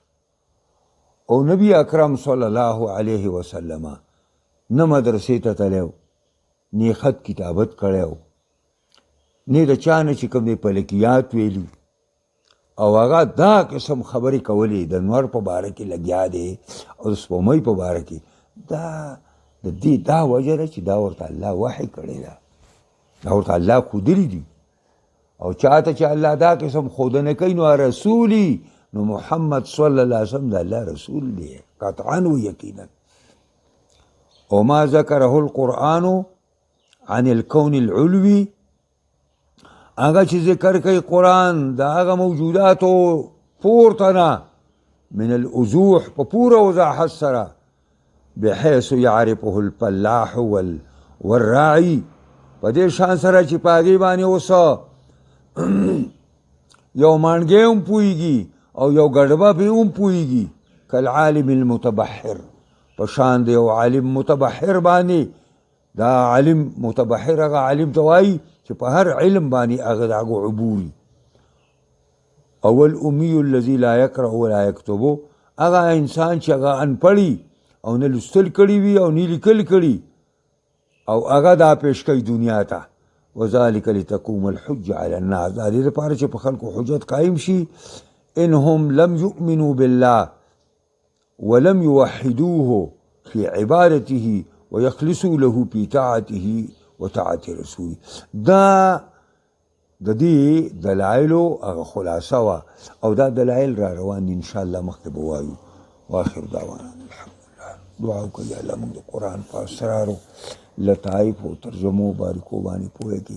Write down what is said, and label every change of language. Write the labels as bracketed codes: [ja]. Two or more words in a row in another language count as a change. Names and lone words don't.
[ps] او نبی اکرم [ar] صلی الله علیه وسلم [ps] نه مدرسې ته تللی و، نه خط کتابت کړی و، نه د چا نه چې کوم دی فلکیات ویلي او هغه دا قسم خبرې کولې د نور په باره کې لګیا دی او د سپومۍ په باره کې. دا د دې دا وجه ده چې دا ورته الله وحی کړی ده، دا ورته الله ښودلي دي. او چاته چې الله دا قسم ښودنه کوي نو رسولي نو محمد [ar] صلی الله علیه وسلم [ps] د الله رسول دی قطعا و یقینا. [ar] وما ذکره القرآن عن الكون العلوي، [ps] هغه چې ذکر کوي قرآن د هغه موجوداتو پورته نه [ar] من الوضوح [ps] په پوره وضاحت سره [ar] بحيث يعرفه الفلاح والراعي، [ps] په دې شان سره چې په هغې باندې اوس یو مانګی هم پوهېږي او یو ګډبه پې هم پوهېږي. [ar] کالعالم المتبحر، [ps] په شان د یو عالم متبحر باندې. دا عالم متبحر هغه عالم ته وایي چې په هر علم باندې هغه د هغو عبوري. [ar] او الامي الذي لا يقرأ ولا يكتب، [ps] هغه انسان چې هغه انپړي او نه لوستل کړي وي او نه لیکل کړي او هغه دا پیش کوي دنیا ته. [ar] وذلك لتقوم الحج على الناس، [ps] دا دې لپاره چې په خلکو حجت قایم شي. [ar] انهم لم يؤمنوا بالله ولم يوحدوه في عبادته ويخلصوا له في طاعته وطاعة رسوله. [ps] دا د دې دلایلو هغه خلاصه وه او دا دلایل را روان دي انشاءالله مخکې به وایو. [ar] واخر دعوانا الحمدلله. [ps] دعا وکړئ یا الله موږ د قرآن په اسرارو لطایف او ترجمو باریکو باندې پوهه کړي.